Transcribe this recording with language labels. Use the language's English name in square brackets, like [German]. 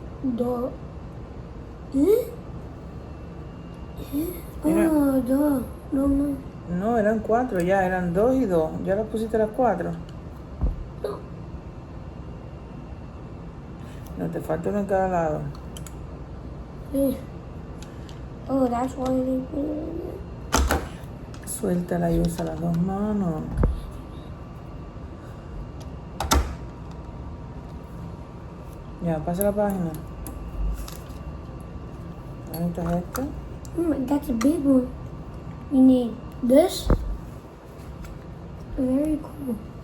[Spanish] Dos. ¿Eh? Mira. Oh, dos. No. No, eran 4 ya, eran 2 y 2. Ya las pusiste las 4. No. No, te falta uno en cada lado. Eh. [English] Oh, that's why they put it in there. [Spanish] Suéltala y usa las dos manos. Ya, pasa la página. Ahí está esta. [English] That's a big one. You need this. Very cool.